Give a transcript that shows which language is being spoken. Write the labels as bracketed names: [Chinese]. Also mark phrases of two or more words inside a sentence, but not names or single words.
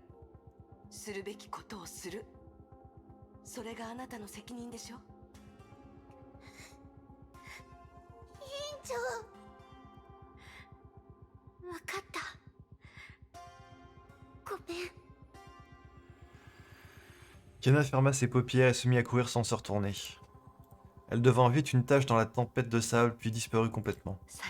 [Japanese] するべきことをする。それがあなたの責任でしょ。委員長、分かった。ごめん。 [French] Kiana ferma ses paupières et se mit à courir sans se retourner. Elle devint vite une tache dans la tempête de sable, puis disparut complètement.